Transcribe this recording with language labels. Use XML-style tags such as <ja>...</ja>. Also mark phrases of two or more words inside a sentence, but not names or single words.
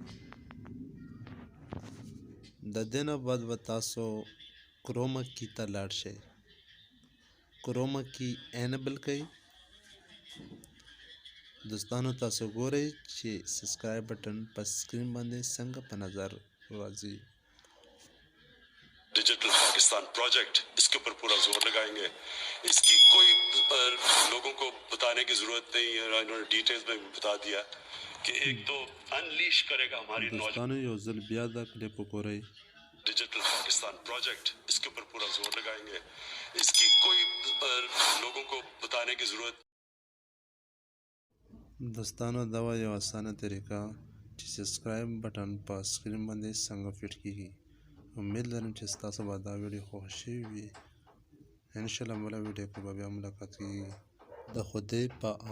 <ps>د دې نه بعد به تاسو کروما کی ته لاړ شئ. کروما کی انیبل کړئ. دوستانو، تاسو ګورئ چې سبسکرایب بټن په سکرین باندې څنګه په نظر راځي.</ps> <ur>ڈیجیٹل پاکستان پروجیکٹ، اس کے اوپر پورا زور لگائیں گے. اس کی کوئی لوگوں کو بتانے کی ضرورت نہیں ہے. انہوں نے ڈیٹیلز میں بتا دیا کہ ایک تو انلیش کرے گا ہماری</ur> <ps>دوستو یو ځل بیا دا کلیپ وګورئ.</ps> <ur>ڈیجیٹل پاکستان پروجیکٹ، اس کے اوپر پورا زور لگائیں گے. اس کی کوئی لوگوں کو بتانے کی ضرورت.</ur> <ps>دوستانو، دا یو اسانه طریقه چې سبسکرایب بټن په سکرین باندې څنګه فټ کیږي. امید لرم چې تاسو به دا ویډیو خوښ شوي وي. انشاءالله بله ویډیو کې به بیا ملاقات کیږي.</ps>